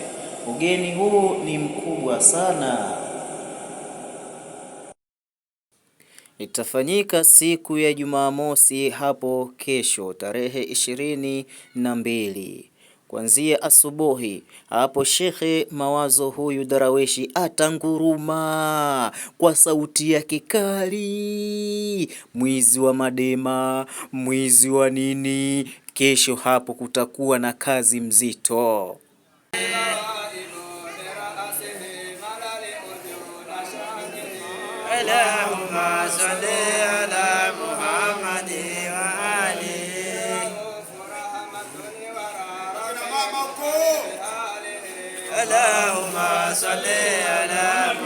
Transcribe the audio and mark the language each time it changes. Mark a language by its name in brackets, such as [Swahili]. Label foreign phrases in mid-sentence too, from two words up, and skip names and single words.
[Swahili] Ugeni huu ni mkubwa sana. Itafanyika siku ya Jumamosi hapo kesho tarehe 22 kuanzia asubuhi. Hapo Shekhe Mawazo huyu Daraweshi atanguruma kwa sauti yake kali, mwizi wa madema, mwizi wa nini. Kesho hapo kutakuwa na kazi mzito. [Arabic] اللهم صل على محمد وآل. اللهم صل على